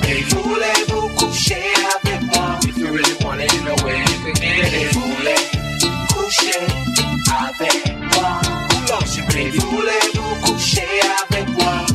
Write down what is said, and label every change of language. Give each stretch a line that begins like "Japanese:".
French: Voulez-vous coucher avec moi?
English: If you really want it, you know where you can get it.
French: Voulez coucher avec moi?
English: Who loves you, baby?
French: Voulez-vous coucher avec moi?